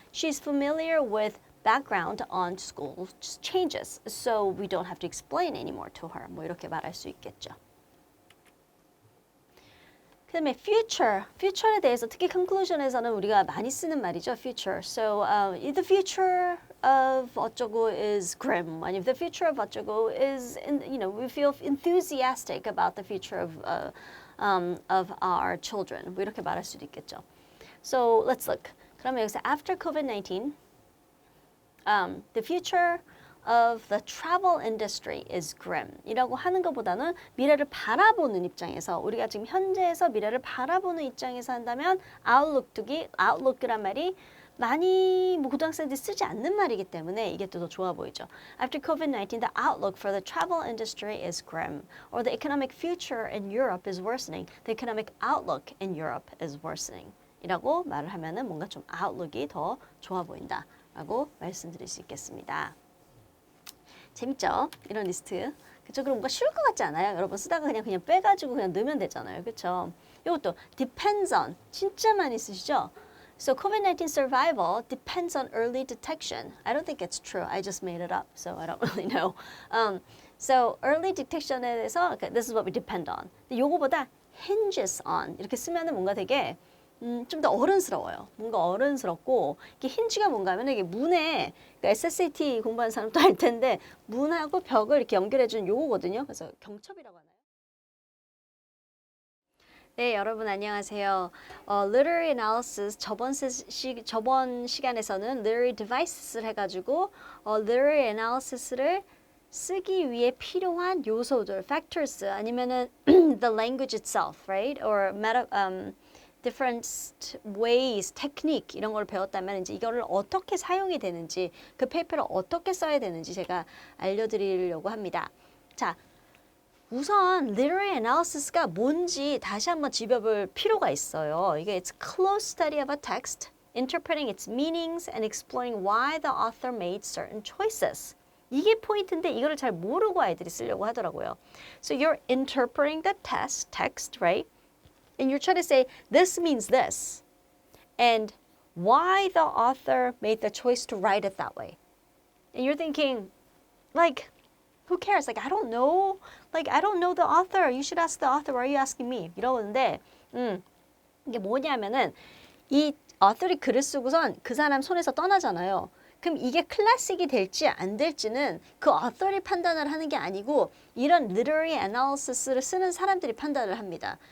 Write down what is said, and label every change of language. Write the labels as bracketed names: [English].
[English] She's familiar with background on school changes, so we don't have to explain anymore to her. [Korean] 뭐 이렇게 말할 수 있겠죠. 그 다음에 future에 대해서 특히 conclusion에서는 우리가 많이 쓰는 말이죠, future. [English] So the future of 어쩌고 is grim. 아니면 the future of 어쩌고 is, we feel enthusiastic about the future of our children. [Korean] 뭐 이렇게 말할 수도 있겠죠. [English] So let's look. [Korean] 그러면 여기서 [English] after COVID-19, the future of the travel industry is grim. [Korean] 이라고 하는 것보다는 미래를 바라보는 입장에서 우리가 지금 현재에서 미래를 바라보는 입장에서 한다면 outlook이란 말이 많이 뭐 고등학생들이 쓰지 않는 말이기 때문에 이게 또 더 좋아 보이죠. [English] After COVID-19, the outlook for the travel industry is grim. Or the economic future in Europe is worsening. The economic outlook in Europe is worsening. [Korean] 이라고 말을 하면은 뭔가 좀 outlook이 더 좋아 보인다 라고 말씀드릴 수 있겠습니다. 재밌죠? 이런 리스트. 그쵸? 그럼 뭔가 쉬울 것 같지 않아요? 여러분 쓰다가 그냥 빼가지고 그냥 넣으면 되잖아요. 그쵸? 이것도 depends on 진짜 많이 쓰시죠? [English] So COVID-19 survival depends on early detection. I don't think it's true. I just made it up, so I don't really know. So early detection에 대해서 this is what we depend on. [Korean] 근데 요거보다 hinges on 이렇게 쓰면은 뭔가 되게 좀 더 어른스러워요. 뭔가 어른스럽고 이게 힌지가 뭔가 하면 이게 문에 그러니까 SSAT 공부하는 사람도 알 텐데 문하고 벽을 이렇게 연결해 주는 요거거든요. 그래서 경첩이라고 하나요? 네, 여러분 안녕하세요. Literary Analysis 저번 시간에서는 Literary Devices를 해가지고 Literary Analysis를 쓰기 위해 필요한 요소들, factors 아니면은 [English] the language itself, right? Or different ways, [Korean] technique 이런 걸 배웠다면 이제 이거를 어떻게 사용이 되는지 그 페이퍼를 어떻게 써야 되는지 제가 알려드리려고 합니다. 자, 우선 literary analysis가 뭔지 다시 한번 짚어볼 필요가 있어요. 이게 [English] it's close study of a text, interpreting its meanings and exploring why the author made certain choices. [Korean] 이게 포인트인데 이거를 잘 모르고 아이들이 쓰려고 하더라고요. [English] So you're interpreting the text, right? And you're trying to say, this means this. And why the author made the choice to write it that way. And you're thinking, like, who cares? Like, I don't know. Like, I don't know the author. You should ask the author. Why are you asking me? [Korean] 이러는데, 이게 뭐냐면은, 이 author이 글을 쓰고선 그 사람 손에서 떠나잖아요. 그럼 이게 클래식이 될지 안 될지는 그 author이 판단을 하는 게 아니고 이런 literary analysis를 쓰는 사람들이 판단을 합니다.